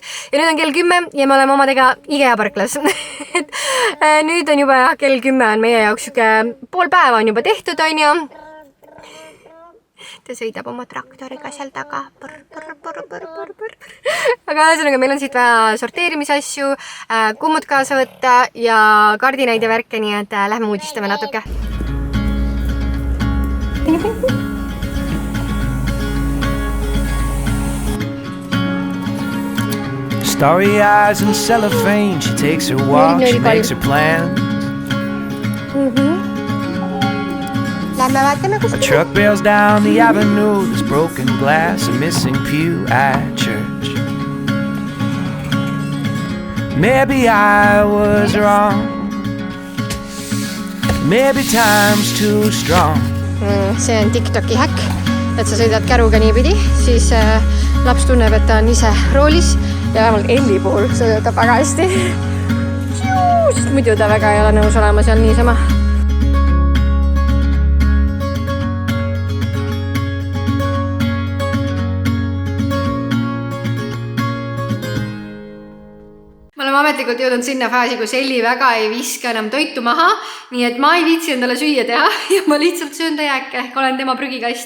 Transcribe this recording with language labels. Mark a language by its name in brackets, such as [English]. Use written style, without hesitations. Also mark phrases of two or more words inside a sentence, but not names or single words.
[Estonian] Ja nüüd on kell 10 ja me oleme omadega IKEA parklas. Nüüd on juba kell 10 on meie jaoks pool päeva on juba tehtud, on ju. ta sõidab oma traktoriga seal taga. Aga ühesõnaga, meil on siit vaja sorteerimisasju, kummud kaasa võtta ja kardinaid ja värke, nii et lähme uudistame natuke. [English] Starry eyes and cellophane, she takes her walk, she makes her plans. [Estonian] Lähme vaatame A kuskil. [English] truck bails down the avenue, there's broken glass, a missing pew at church. Maybe I was wrong, maybe time's too strong. [Estonian] See on TikToki häkk, et sa sõidad käruga niipidi, siis laps tunneb, et ta on ise roolis ja vähemalt Elli puhul see töötab väga hästi. Sest muidu ta väga ei ole nõus olema seal niisama. Me oleme ametlikult jõudnud sinna faasi, kus Elli väga ei viska enam toitu maha, nii et ma ei viitsi endale süüa teha ja ma lihtsalt söön ta jääke, ehk olen tema prügikast.